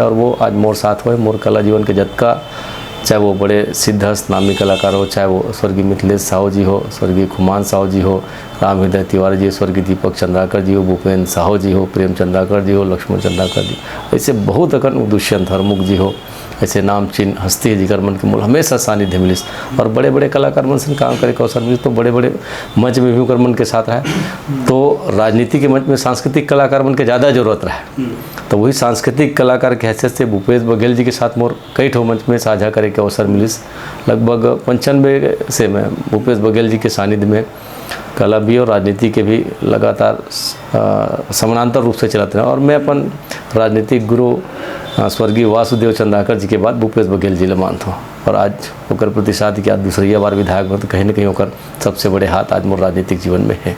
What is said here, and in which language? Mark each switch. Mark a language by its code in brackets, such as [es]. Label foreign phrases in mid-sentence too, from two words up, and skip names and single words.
[hne] और वो आज मोर साथ हुए, मोर कला जीवन के जतका, चाहे वो बड़े सिद्धहस्त नामी कलाकार हो, चाहे वो स्वर्गीय मिथिलेश साहू जी हो, स्वर्गीय खुमान साहू जी हो, राम हृदय तिवारी जी, स्वर्गीय दीपक चंद्राकर जी हो, भूपेन्द्र साहू जी हो, प्रेम चंद्राकर जी हो, लक्ष्मण चंद्राकर जी, ऐसे बहुत अकन दुष्यंत हरमुख जी हो, ऐसे नाम चिन्ह हस्ती है जिगर मन के मूल हमेशा सानिध्य मिलिस। और बड़े बड़े कलाकार मन से काम करे के अवसर मिलिस, तो बड़े बड़े मंच में भी ओकर मन के साथ रहे। तो राजनीति के मंच में सांस्कृतिक कलाकार मन के ज़्यादा जरूरत रहे, तो वही सांस्कृतिक कलाकार के हैसियत से भूपेश बघेल जी के साथ मोर कई ठो मंच में साझा करे के अवसर मिलिस। लगभग 95 से मैं भूपेश बघेल जी के सानिध्य में कला भी और राजनीति के भी लगातार समानांतर रूप से चलते रहे। और मैं अपन राजनीतिक गुरु स्वर्गीय वासुदेव चंद्राकर जी के बाद भूपेश बघेल जी ले मानता हूँ। और आज होकर प्रतिशत के आज दूसरी बार विधायक बन, तो कहीं न कहीं होकर सबसे बड़े हाथ आज मोर राजनीतिक जीवन में है